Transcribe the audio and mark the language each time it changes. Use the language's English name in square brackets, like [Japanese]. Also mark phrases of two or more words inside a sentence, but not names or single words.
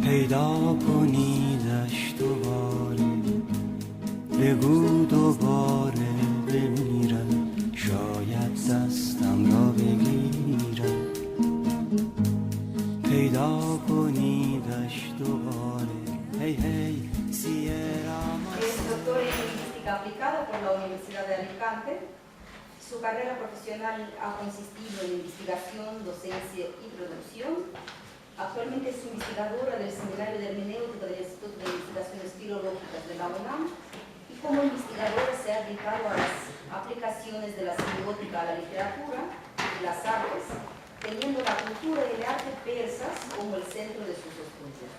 [Persian] پیدا کنیدش دوباره بگو دوباره بمیرم شاید دستم را بگیرم پیدا کنیدش دوباره hey, hey, Sierra. [Spanish] Es doctor en lingüística aplicada por la Universidad de Alicante. Su carrera profesional ha consistido en investigación, docencia y producción. Actualmente es investigadora del Seminario de Hermenéutica del Instituto de Investigaciones Filológicas de la UNAM y como investigadora se ha dedicado a las aplicaciones de la semiótica a la literatura y las artes, teniendo la cultura y el arte persas como el centro de sus estudios.